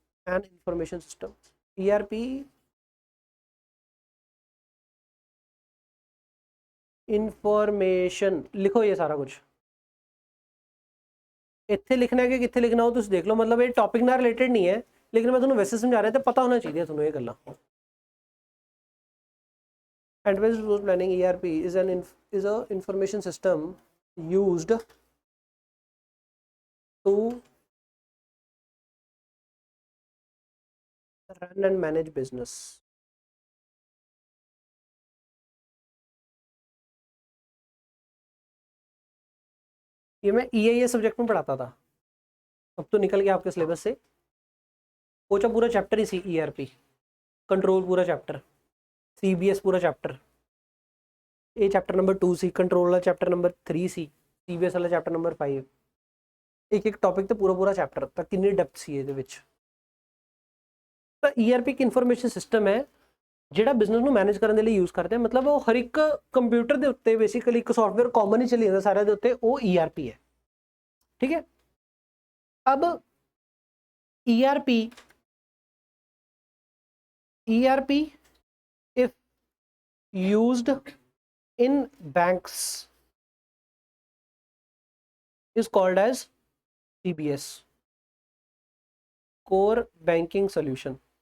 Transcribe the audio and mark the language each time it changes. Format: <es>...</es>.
<hi>And information system, ERP information, लिखो ये सारा कुछ इत्थे लिखना है कि कित्थे लिखना हो तुम देख लो, मतलब ये टॉपिक ना रिलेटेड नहीं है लेकिन मैं तुम्हें वैसे समझा रहा था, पता होना चाहिए तुम्हें ये गल्ला।</hi> <en>Advanced resource planning ERP is a information system used to run and manage business.</en> <hi>ये मैं EIS सब्जेक्ट में पढ़ाता था, अब तो निकल गया आपके सिलेबस से। कोचा पूरा चैप्टर ही सी ERP, कंट्रोल पूरा चैप्टर, CBS पूरा चैप्टर, ये चैप्टर नंबर 2 सी, कंट्रोल वाला चैप्टर नंबर 3 सी, CBS वाला चैप्टर नंबर 5, एक एक टॉपिक तो पूरा पूरा चैप्टर तक कितनी डेप्थ सी</hi> <pa>ਇਹਦੇ ਵਿੱਚ। ਤਾਂ ERP ਇੱਕ ਇਨਫੋਰਮੇਸ਼ਨ ਸਿਸਟਮ ਹੈ ਜਿਹੜਾ ਬਿਜ਼ਨਸ ਨੂੰ ਮੈਨੇਜ ਕਰਨ ਦੇ ਲਈ ਯੂਜ਼ ਕਰਦੇ ਆ, ਮਤਲਬ ਉਹ ਹਰ ਇੱਕ ਕੰਪਿਊਟਰ ਦੇ ਉੱਤੇ ਬੇਸਿਕਲੀ ਇੱਕ ਸੌਫਟਵੇਅਰ ਕਾਮਨ ਹੀ ਚੱਲੀ ਜਾਂਦਾ ਸਾਰਿਆਂ ਦੇ ਉੱਤੇ, ਉਹ ERP ਹੈ,</pa> <hi>ठीक है।</hi> <en>अब ERP if used in banks is called as CBS, core banking solution।</en>